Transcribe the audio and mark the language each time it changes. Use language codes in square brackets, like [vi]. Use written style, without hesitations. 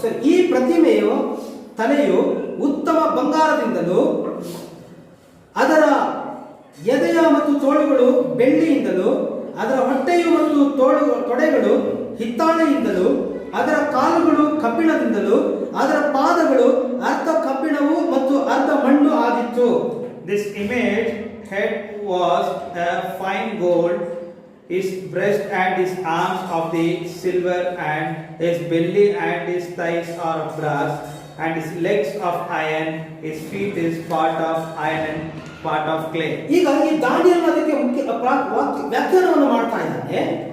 [kn] ಈ ಪ್ರತಿಮೆಯು ತಲೆಯು ಉತ್ತಮ ಬಂಗಾರದಿಂದಲೂ ಅದರ ಎದೆಯ ಮತ್ತು ತೋಳುಗಳು ಬೆಳ್ಳಿಯಿಂದಲೂ ಅದರ ಹೊಟ್ಟೆಯು ಮತ್ತು ತೊಡೆಗಳು ಹಿತ್ತಾಳೆಯಿಂದಲೂ ಅದರ ಕಾಲುಗಳು ಕಬ್ಬಿಣದಿಂದಲೂ ಅದರ ಪಾದಗಳು ಅರ್ಧ ಕಬ್ಬಿಣವು ಮತ್ತು ಅರ್ಧ ಮಣ್ಣು ಆಗಿತ್ತು. [en] This image head was a fine gold, his breast and his arms of the silver, and his belly and his thighs are of brass, and his legs of iron, his feet is part of iron and part of clay. [kn] ಈಗ ಈ ದಾನಿಯೇಲನು ಅದಕ್ಕೆ ಮುಖ್ಯ ವ್ಯಾಖ್ಯಾನವನ್ನು ಮಾಡ್ತಾ ಇದ್ದಾನೆ.